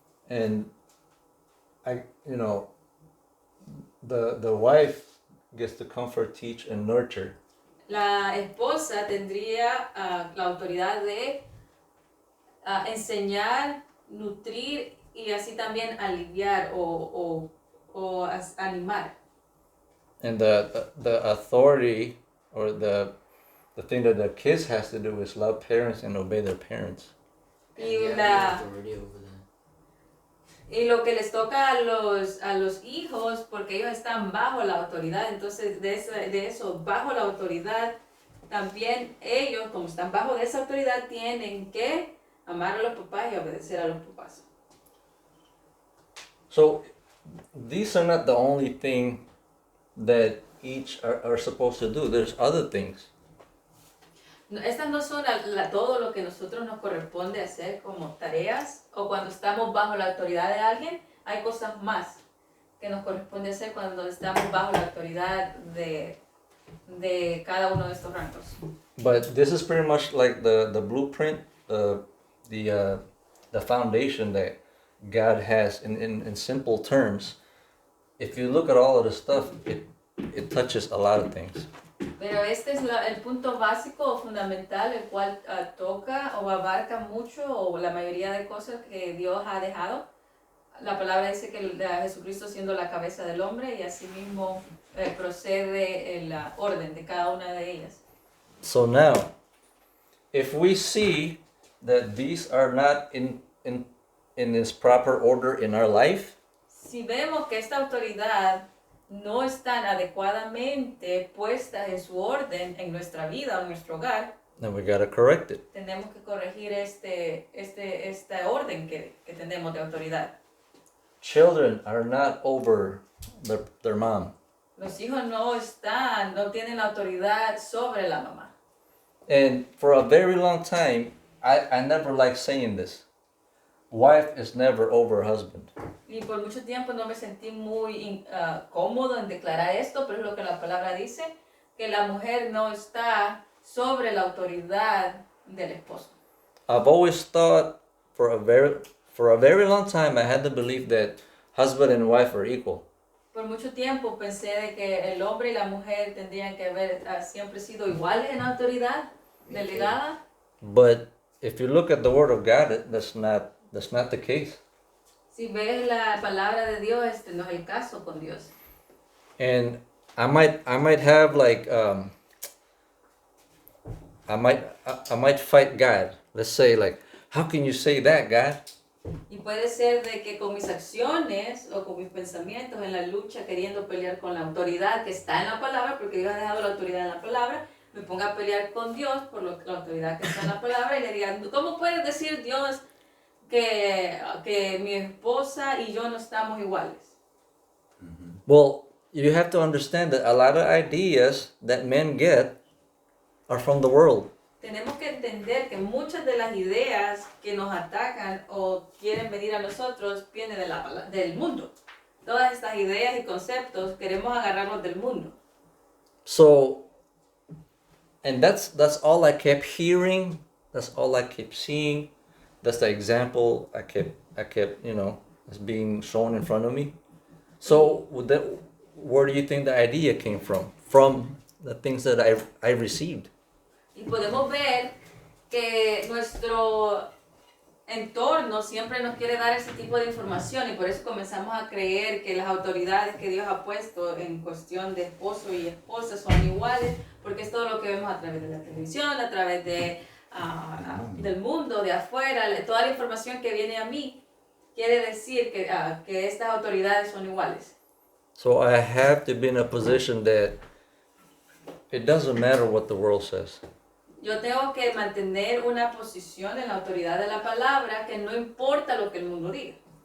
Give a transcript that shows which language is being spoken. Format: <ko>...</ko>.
<en>And the wife gets to comfort, teach, and nurture.</en> <es>La esposa tendría la autoridad de enseñar, nutrir y así también aliviar o animar.</es> <en>And the authority or the thing that the kids has to do is love parents and obey their parents. And you have authority over them.</en> <es>Y lo que les toca a los hijos, porque ellos están bajo la autoridad, entonces de eso, bajo la autoridad, también ellos, como están bajo de esa autoridad, tienen que amar a los papás y obedecer a los papás.</es> <en>So these are not the only thing that each are supposed to do. There's other things.</en> <es>Estas no son todo lo que nosotros nos corresponde hacer como tareas o cuando estamos bajo la autoridad de alguien. Hay cosas más que nos corresponde hacer cuando estamos bajo la autoridad de cada uno de estos rangos.</es> <en>But this is pretty much like the blueprint, the foundation that God has in simple terms. If you look at all of the stuff, it touches a lot of things.</en> <es>Pero este es el punto básico o fundamental, el cual toca o abarca mucho o la mayoría de cosas que Dios ha dejado. La palabra dice que Jesucristo siendo la cabeza del hombre y asimismo procede el orden de cada una de ellas.</es> <en>So now, if we see that these are not in its proper order in our life,</en> <es>Si vemos que esta autoridad no están adecuadamente puestas en su orden en nuestra vida o en nuestro hogar,</es> <en>then we gotta correct it.</en> <es>tenemos que corregir este orden que tenemos de autoridad.</es> <en>Children are not over their mom.</en> <es>Los hijos no tienen la autoridad sobre la mamá.</es> <en>And for a very long time, I never liked saying this. Wife is never over husband.</en> <es>Y por mucho tiempo no me sentí muy cómodo en declarar esto, pero es lo que la palabra dice, que la mujer no está sobre la autoridad del esposo.</es> <en>I've always thought for a very long time I had the belief that husband and wife are equal.</en> <es>Por mucho tiempo pensé de que el hombre y la mujer tendrían que haber siempre sido iguales en autoridad delegada.</es> <en>But if you look at the word of God, that's not the case.</en> <es>Si ves la palabra de Dios, este no es el caso con Dios.</es> <en>And I might have like I might fight God. Let's say like, how can you say that, God?</en> <es>Y puede ser de que con mis acciones o con mis pensamientos en la lucha queriendo pelear con la autoridad que está en la palabra, porque Dios ha dejado la autoridad en la palabra, me ponga a pelear con Dios por la autoridad que está en la palabra y le diga, ¿cómo puedes decir Dios que mi esposa y yo no estamos iguales?</es> <en>Well, you have to understand that a lot of ideas that men get are from the world.</en> <es>Tenemos que entender que muchas de las ideas que nos atacan o quieren venir a nosotros vienen del mundo. Todas estas ideas y conceptos queremos agarrarlos del mundo.</es> <en>So, and that's all I kept hearing. That's all I kept seeing. That's the example I kept as being shown in front of me. So, where do you think the idea came from? From the things that I received.</en> <es>Y podemos ver que nuestro entorno siempre nos quiere dar ese tipo de información y por eso comenzamos a creer que las autoridades que Dios ha puesto en cuestión de esposo y esposa son iguales, porque es todo lo que vemos a través de la televisión, a través del mundo, de afuera, toda la información que viene a mí quiere decir que estas autoridades son iguales.</es> <en>So I have to be in a position that it doesn't matter what the world says.</en> <es>Yo tengo que mantener una posición en la autoridad de la palabra que no importa lo que el mundo diga.</es>